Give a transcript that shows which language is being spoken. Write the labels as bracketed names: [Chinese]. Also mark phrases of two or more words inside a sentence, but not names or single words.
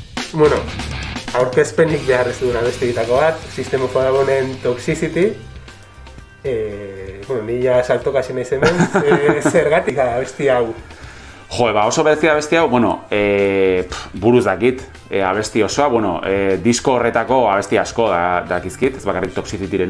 [Basque] bueno, aurkezpenik behar ez duen abestegitako bat, System of a Downen Toxicity. Bueno, ni ja saltokasi naiz hemen, zergatik abesti hau. Jo, oso berezia abesti hau, bueno, buruz dakit, abesti osoa, bueno, disko horretako abesti asko dakizkit, ez bakarrik Toxicityrena,